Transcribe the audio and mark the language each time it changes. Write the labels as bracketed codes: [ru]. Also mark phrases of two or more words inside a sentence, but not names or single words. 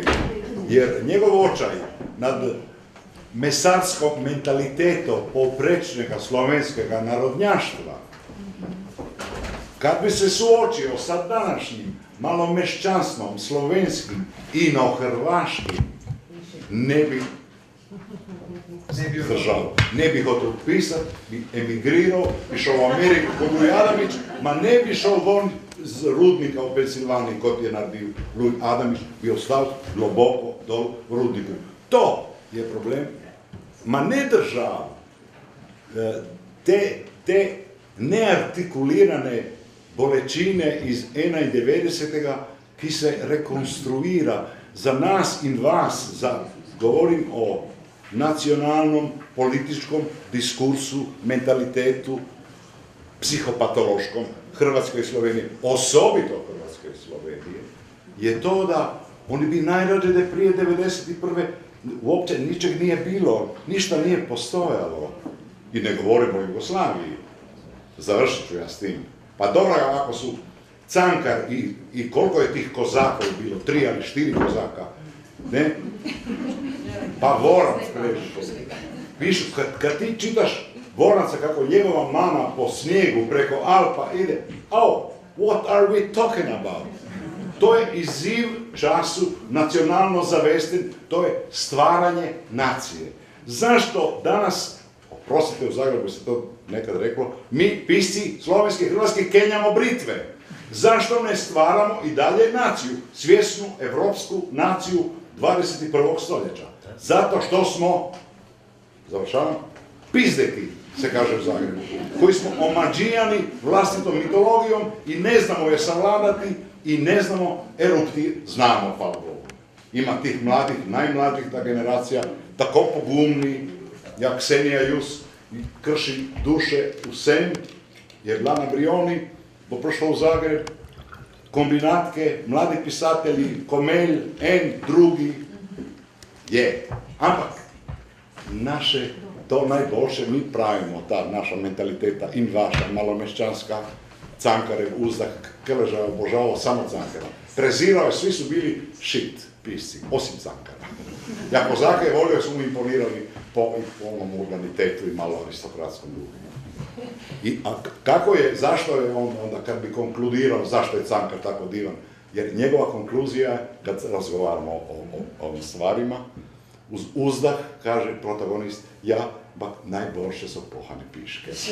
[hr] Jer njegov očaj nad mesarskom mentalitetom poprečnega slovenskega narodnjaštva, kad bi se suočio sa današnjim malomeščanstvom slovenskim i hrvaškim, ne bi zdržao. Ne bi hotel pisat, bi emigrirao, bi šao u Ameriku kod Luj Adamić, ma ne bi šao von z rudnika u Pensilvaniji kod je naredio Luj Adamić, bi ostao globoko dol u rudniku. To je problem. Ma ne država. [sl] Te neartikulirane bolečine iz 91. ki se rekonstruira za nas in vas, [hr] govorim o nacionalnom, političkom diskursu, mentalitetu, psihopatološkom Hrvatske i Slovenije, osobito Hrvatske i Slovenije, je to da oni bi najrađe da prije 91. uopće ničeg nije bilo, ništa nije postojalo. I ne govorimo o Jugoslaviji. Završit ću ja s tim. Pa dobro, ako su Cankar i koliko je tih kozaka bilo, 3 ili 4 kozaka, ne? Pa Vorac preži. Pišu, kad ti čitaš Voraca kako njegova mama po snijegu preko Alpa ide, [en] oh, what are we talking about? [sl] To je izziv času, nacionalno zavesten, [hr] to je stvaranje nacije. Zašto danas, oprostite, u Zagrebu se to nekad reklo, mi pisci slovenski i hrvatski kenjamo britve? Zašto ne stvaramo i dalje naciju, svjesnu evropsku naciju 21. stoljeća? Zato što smo, završavam, pizdeki, se kaže u Zagrebu, koji smo omađijani vlastitom mitologijom i ne znamo je savladati i ne znamo erupti, znamo, hvala Bogu. [sl] Ima tih mladih, najmlađih ta generacija, tako pogumni, jak Ksenija Jus, krši duše u sen, jer Lana Brioni bo prišla u Zagreb, kombinatke, mladi pisatelji, Komelj, en, drugi, je. Ampak, naše, to najboljše mi pravimo, ta naša mentaliteta in vaša, [hr] malomeščanska, Cankarev uzdah, Keleža obožavao samo Cankara. Prezirao je, svi su bili shit pisci, osim Cankara. Ja kozake je volio, su mu imponirali po onom urbanitetu i malo aristokratskom duhu. I kako je, zašto je on onda, kad bi konkludirao zašto je Cankar tako divan, jer njegova konkluzija je, kad razgovaramo o ovim stvarima, uz uzdah, kaže protagonist, [sl] ja, bak najboljše so pohane piške.